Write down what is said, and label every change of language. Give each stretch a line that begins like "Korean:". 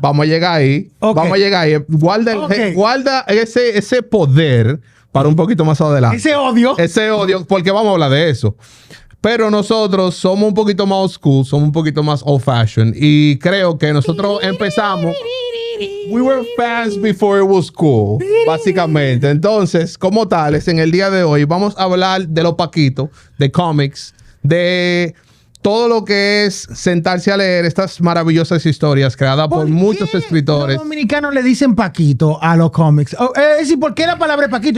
Spanish: Vamos a llegar ahí. Okay. Vamos a llegar ahí. Guarda ese poder para un poquito más adelante. Ese odio. Ese odio, porque vamos a hablar de eso. Pero nosotros somos un poquito más old school, somos un poquito más old fashioned. Y creo que nosotros empezamos...
English: We were fans before it was cool, básicamente.
Spanish: Entonces, como tales, en el día de hoy vamos a hablar de los paquitos, de cómics, de... todo lo que es sentarse a leer estas maravillosas historias creadas por muchos escritores. Los dominicanos le dicen Paquito a los cómics. Es decir, ¿por qué la palabra Paquito?